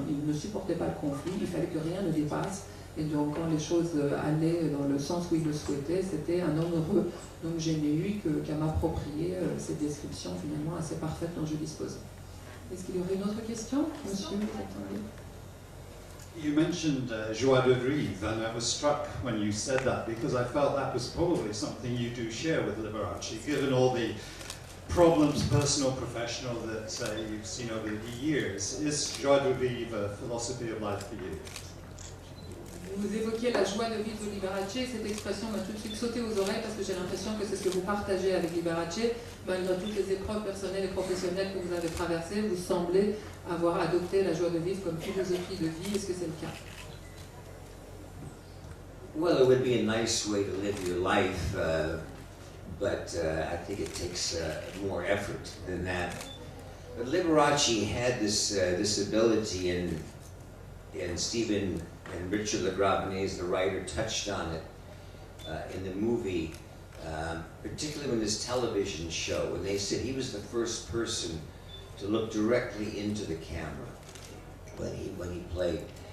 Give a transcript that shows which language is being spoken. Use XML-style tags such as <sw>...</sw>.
<fr>Il ne supportait pas le conflit, il fallait que rien ne dépasse. Et donc quand les choses allaient dans le sens où il le souhaitait, c'était un homme heureux. Donc j'ai eu qu'à m'approprier cette description finalement assez parfaite dont je dispose. Est-ce qu'il y aurait une autre question, monsieur?</fr> <en>You mentioned joie de vivre, and I was struck when you said that because I felt that was probably something you do share with Liberace, given all the problems, personal, professional, that you've seen over the years. Is joie de vivre a philosophy of life for you?</en> <fr>Vous évoquiez la joie de vivre de Liberace, cette expression m'a tout de suite sauté aux oreilles parce que j'ai l'impression que c'est ce que vous partagez avec Liberace. Malgré toutes les épreuves personnelles et professionnelles que vous avez traversées, vous semblez avoir adopté la joie de vivre comme philosophie de vie. Est-ce que c'est le cas?</fr> <en>Well, it would be a nice way to live your life, but I think it takes more effort than that. But Liberace had this ability, and Stephen and Richard LaGravenese, the writer, touched on it in the movie, particularly in his television show, when they said he was the first person to look directly into the camera when he played.</en>